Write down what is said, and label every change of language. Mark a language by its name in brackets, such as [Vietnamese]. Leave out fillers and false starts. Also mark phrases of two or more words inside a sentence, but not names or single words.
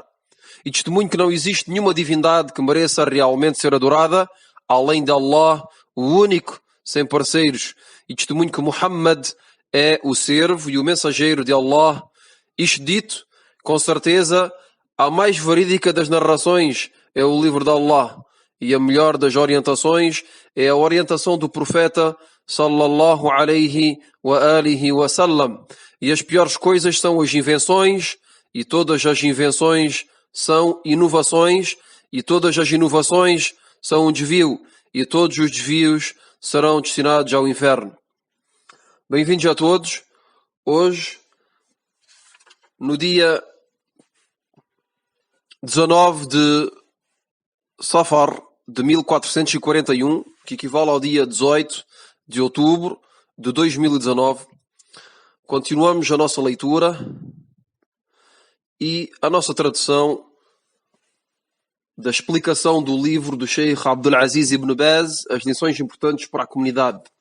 [Portuguese] E testemunho que não existe nenhuma divindade que mereça realmente ser adorada, além de Allah, o único, sem parceiros. E testemunho que Muhammad é o servo e o mensageiro de Allah. Isto dito, com certeza, a mais verídica das narrações é o livro de Allah. E a melhor das orientações é a orientação do profeta [Arabic] صلى الله عليه وعلى آله وسلم. [Portuguese] E as piores coisas são as invenções, e todas as invenções são inovações, e todas as inovações são um desvio, e todos os desvios serão destinados ao inferno. Bem-vindos a todos. Hoje, no dia 19 de Safar de 1441, que equivale ao dia 18 de outubro de 2019, continuamos a nossa leitura e a nossa tradução da explicação do livro do Sheikh Abdul Aziz Ibn Baz, as lições importantes para a comunidade.